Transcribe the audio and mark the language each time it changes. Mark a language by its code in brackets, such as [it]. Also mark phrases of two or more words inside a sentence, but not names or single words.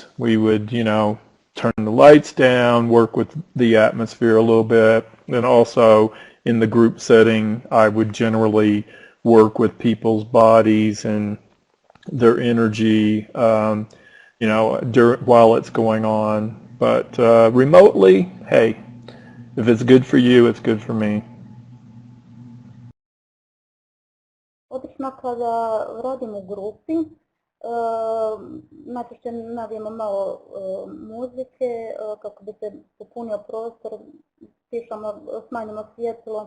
[en] We would, turn the lights down, work with the atmosphere a little bit, and also in the group setting, I would generally work with people's bodies and their energy, while it's going on. But remotely, hey, if it's good for you, it's good for me. [hr] Obično kada radim u grupi, najčešće navijemo malo muzike kako bi se popunio prostor, smanjimo svjetlo.